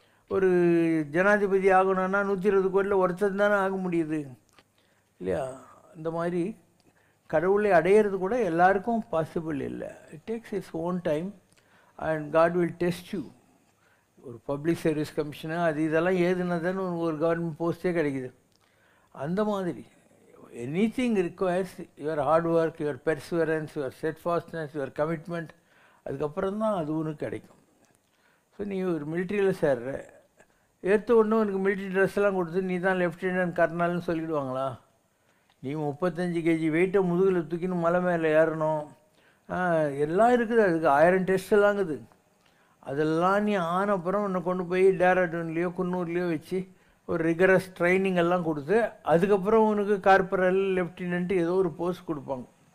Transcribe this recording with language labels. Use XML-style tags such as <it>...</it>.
<ta>ஒரு ஜனாதிபதி ஆகணும்னா 120 கோடியில் ஒருத்தன் தானே ஆக முடியுது இல்லையா. இந்த மாதிரி கடவுளை அடையிறது கூட எல்லாருக்கும் பாசிபிள் இல்லை.</ta> <en>It takes its own time and God will test you.</en> <ta>ஒரு பப்ளிக் சர்வீஸ் கமிஷனர் அது இதெல்லாம் ஏதுனதான்னு ஒரு கவர்மெண்ட் போஸ்ட்டே கிடைக்குது. அந்த மாதிரி</ta> <en>anything requires your hard work, your perseverance, your steadfastness, your commitment.</en> <ta>அதுக்கப்புறம் தான் அது உனக்கு கிடைக்கும். ஸோ நீ ஒரு மிலிட்ரியில் சேர்ற, ஏற்ற ஒன்று உனக்கு மிலிட்ரி ட்ரெஸ்லாம் கொடுத்து நீ தான் லெஃப்டினன்ட் கர்னல்னு சொல்லிவிடுவாங்களா? நீ 35 kg வெயிட்டை முதுகில் தூக்கின்னு மலை மேலே ஏறணும், எல்லாம் இருக்குது. அதுக்கு 1000 டெஸ்ட் எல்லாங்குது. அதெல்லாம் நீ ஆனப்புறம் உன்னை கொண்டு போய் டேராடூன்லேயோ குன்னூர்லேயோ வச்சு ஒரு ரிகரஸ் ட்ரைனிங் எல்லாம் கொடுத்து அதுக்கப்புறம் உனக்கு கார்பரல் லெஃப்டினன்ட்டு ஏதோ ஒரு போஸ்ட் கொடுப்பாங்க.</ta>